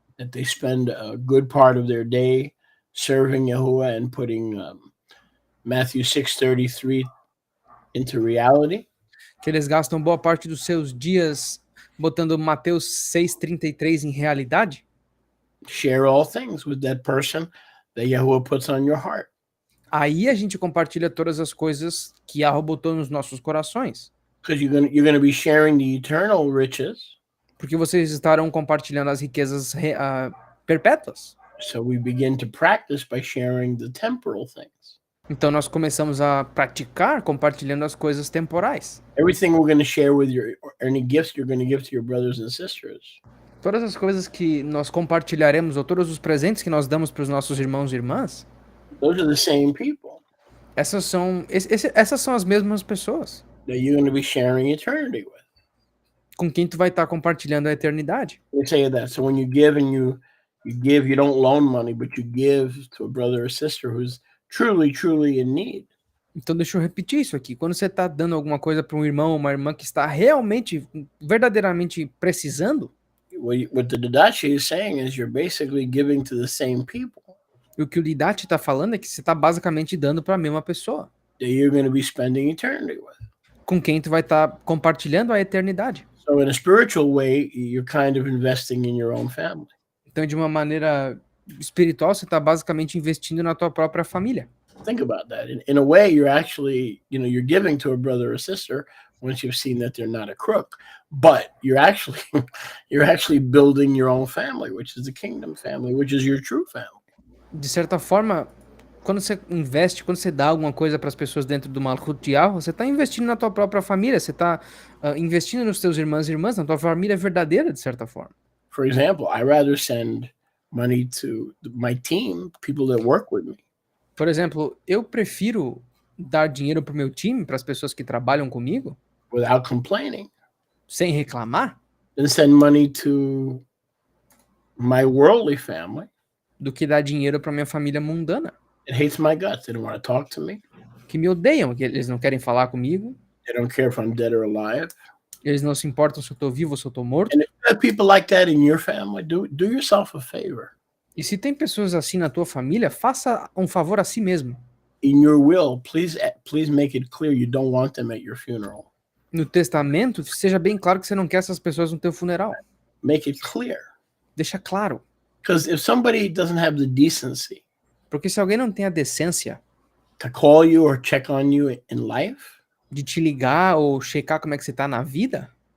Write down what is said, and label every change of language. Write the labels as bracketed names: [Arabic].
[English] that they spend a good part of their day serving Yahuwah and putting Matthew 6:33 into reality, [Portuguese] que eles gastam boa parte dos seus dias botando Mateus 6,33 em realidade, [English] share all things with that person that Yahuwah puts on your heart. [Portuguese] aí a gente compartilha todas as coisas que Yahweh botou nos nossos corações. [English] Because you're gonna be sharing the eternal riches. [Portuguese] Porque vocês estarão compartilhando as riquezas perpétuas. [English] So we begin to practice by sharing the temporal things. [Portuguese] Então nós começamos a praticar compartilhando as coisas temporais. [English] Everything we're going to share with any gifts you're going to give to your brothers and sisters. [Portuguese] Todas as coisas que nós compartilharemos, ou todos os presentes que nós damos para os nossos irmãos e irmãs, [English] Those are the same people [Portuguese] essas são as mesmas pessoas [English] that you're going to be sharing eternity with. [Portuguese] com quem tu vai estar compartilhando a eternidade. [English] They say that. So when you give and you give, you don't loan money, but you give to a brother or sister who's truly in need. [Portuguese] Então deixa eu repetir isso aqui. Quando você está dando alguma coisa para um irmão ou uma irmã que está realmente, verdadeiramente precisando, [English] What the Didache is saying is you're basically giving to the same people [Portuguese] e o que o Didache está falando é que você está basicamente dando para a mesma pessoa, [English] that you're going to be spending eternity with. [Portuguese] com quem tu vai estar compartilhando a eternidade. [English] So in a spiritual way, you're kind of investing in your own family. [Portuguese] Então, de uma maneira espiritual, você está basicamente investindo na tua própria família. [English] Think about that. In a way, you're actually, you're giving to a brother or sister once you've seen that they're not a crook, but you're actually building your own family, which is the kingdom family, which is your true family. [Portuguese] De certa forma, quando você investe, quando você dá alguma coisa para as pessoas dentro do Malchut de Yahweh, você está investindo na tua própria família, você está investindo nos teus irmãos e irmãs, na tua família verdadeira, de certa forma. [English] For example, I rather send money to my team, people that work with me. [Portuguese] Por exemplo, eu prefiro dar dinheiro para o meu time, para as pessoas que trabalham comigo, [English] Without complaining, [Portuguese] sem reclamar, [English] than send money to my worldly family. [Portuguese] do que dar dinheiro para minha família mundana, [English] It hates my guts. They don't want to talk to me. [Portuguese] que me odeiam, que eles não querem falar comigo, [English] They don't care if I'm dead or alive. [Portuguese] eles não se importam se eu tô vivo ou se eu tô morto. [English] And if you have people like that in your family, do yourself a favor. [Portuguese] E se tem pessoas assim na tua família, faça um favor a si mesmo. [English] In your will, please make it clear you don't want them at your funeral. [Portuguese] No testamento, seja bem claro que você não quer essas pessoas no teu funeral. [English] Make it clear. [Portuguese] Deixa claro. [English] Because if somebody doesn't have the decency [Portuguese] Porque se alguém não tem a decência [English] to call you or check on you in life, [Portuguese] de te ligar ou checar como é que você tá na vida,